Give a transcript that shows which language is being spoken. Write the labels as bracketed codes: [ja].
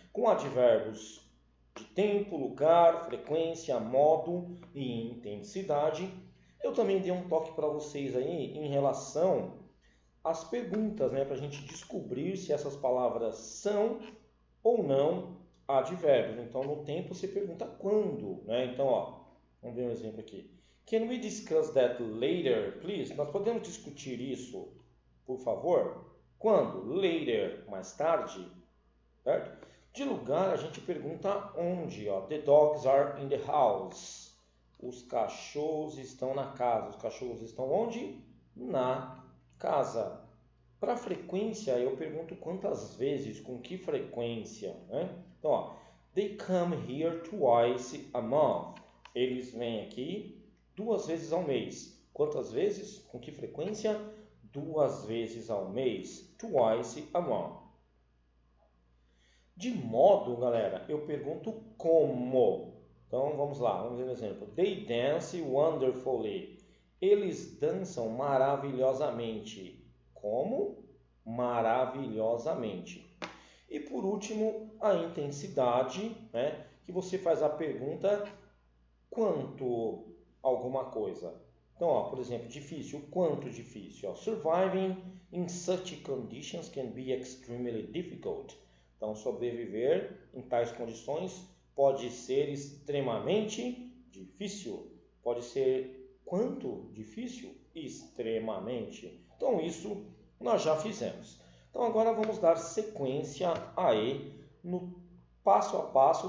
[pt] Com advérbios de tempo, lugar, frequência, modo e intensidade. Eu também dei um toque para vocês aí em relação às perguntas, né, para a gente descobrir se essas palavras são ou não advérbios. Então, no tempo você pergunta quando, né? Então, ó, vamos ver um exemplo aqui. [en] Can we discuss that later, please? [pt] Nós podemos discutir isso, por favor? Quando? Later, mais tarde, certo? De lugar, a gente pergunta onde, ó. [en] The dogs are in the house. [pt] Os cachorros estão na casa. Os cachorros estão onde? Na casa. Para frequência, eu pergunto quantas vezes, com que frequência, né? Então, ó, [en] they come here twice a month. [pt] Eles vêm aqui duas vezes ao mês. Quantas vezes? Com que frequência? Duas vezes ao mês. [en] Twice a month. [pt] De modo, galera, eu pergunto como. Então, vamos lá, vamos ver um exemplo. [en] They dance wonderfully. [pt] Eles dançam maravilhosamente. Como? Maravilhosamente. E por último, a intensidade, né? Que você faz a pergunta quanto alguma coisa. Então, ó, por exemplo, difícil, quanto difícil? [en] Ó, surviving in such conditions can be extremely difficult. [pt] Então, sobreviver em tais condições pode ser extremamente difícil. Pode ser quanto difícil? Extremamente. Então, isso nós já fizemos. Então, agora vamos dar sequência aí no passo a passo.